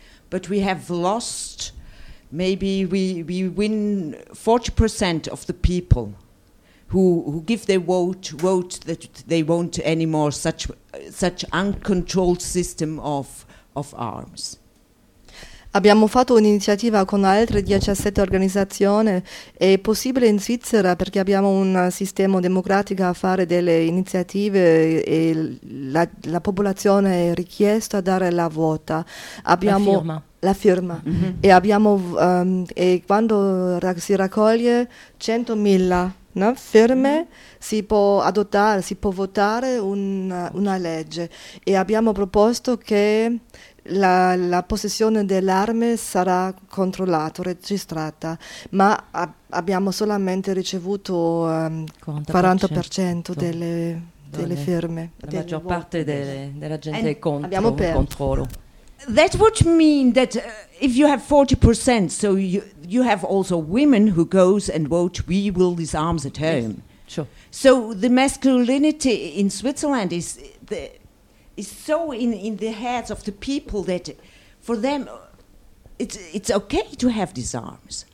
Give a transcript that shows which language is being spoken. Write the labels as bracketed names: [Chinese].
[English] but we have lost, maybe we win 40% of the people who give their vote that they won't anymore such uncontrolled system of arms. [Italian] Abbiamo fatto un'iniziativa con altre 17 organizzazioni, è possibile in Svizzera perché abbiamo un sistema democratico a fare delle iniziative e la popolazione è richiesta a dare la vota. Abbiamo la firma. La firma. Mm-hmm. E abbiamo e quando si raccoglie 100.000 no? firme, mm-hmm. Si può votare una legge e abbiamo proposto che la possessione dell'arma sarà controllata, registrata, ma abbiamo solamente ricevuto 40% delle firme. La maggior parte della gente è contro il controllo. [English] That would mean that if you have 40%, so you have also women who goes and vote, we will disarm at home. Yes. Sure. So the masculinity in Switzerland is so in the heads of the people that for them it's okay to have these arms.